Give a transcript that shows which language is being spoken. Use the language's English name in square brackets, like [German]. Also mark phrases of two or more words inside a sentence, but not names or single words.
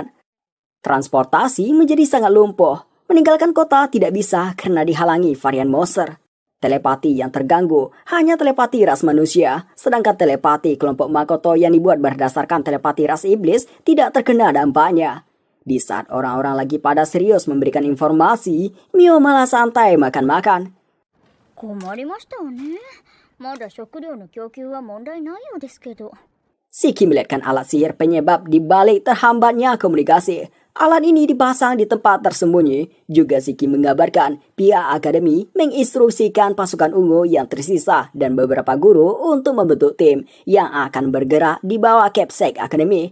[Indonesian] Transportasi menjadi sangat lumpuh. Meninggalkan kota tidak bisa karena dihalangi varian monster. Telepati yang terganggu hanya telepati ras manusia, sedangkan telepati kelompok Makoto yang dibuat berdasarkan telepati ras iblis tidak terkena dampaknya. Di saat orang-orang lagi pada serius memberikan informasi, Mio malah santai makan-makan. [Japanese] 困りましたわね。まだ食料の供給は問題ないようですけど。 [Indonesian] Shiki melihatkan alat sihir penyebab di balik terhambatnya komunikasi. Alat ini dipasang di tempat tersembunyi. Juga Shiki mengabarkan pihak akademi menginstruksikan pasukan ungu yang tersisa dan beberapa guru untuk membentuk tim yang akan bergerak di bawah Capsec Academy.